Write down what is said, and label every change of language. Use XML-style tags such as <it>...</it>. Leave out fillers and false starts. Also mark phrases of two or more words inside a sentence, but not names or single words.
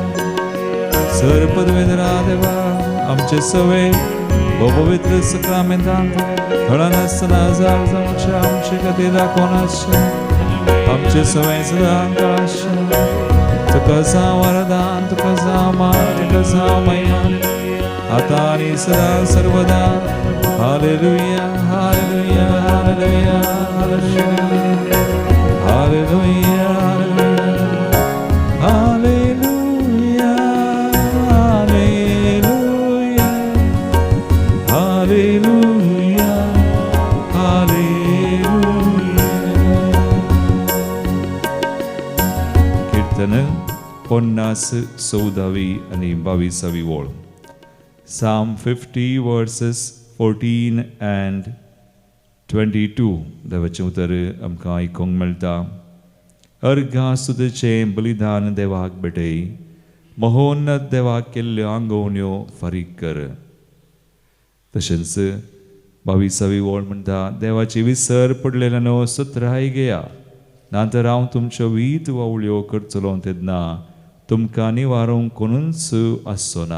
<kok>सरपद वेदरा देवा आमचे सवे भोव पवित्र सक्रामेंतान थळान आसतना जाग जावचें आमचे खातीर दाखोवन आसचें. आमचे सवय सदां काळाचें. तुका जावं वरदान, तुका जावं मान, तुका जावं महिमा. आता आणि सदा सर्वदा. हालेलुया हालेलुया हालेलुया हालेलुया हालेलुया हालेलुया हालेलुया हालेलुया. कीर्तन 14 आणि 22 ओळ.</kok> <en>Psalm 50 verses 14 and 22</en> <kok>देवाचें उतर आमकां आयकूंक मेळटा. अर्घा सुदेचें बलिदान देवाक भेटय, महोन्नत देवाक केल्ल्यो आंगवण्यो फारीक कर. तशेंच 22 ओळ म्हणटा, देवाची विसर पडलेल्यानो सुत्राय घेया, नातर हांव तुमच्यो वीट वावळ्यो करतलो तेन्ना तुमकां निवारूंक कोणूच आसचो ना.</kok>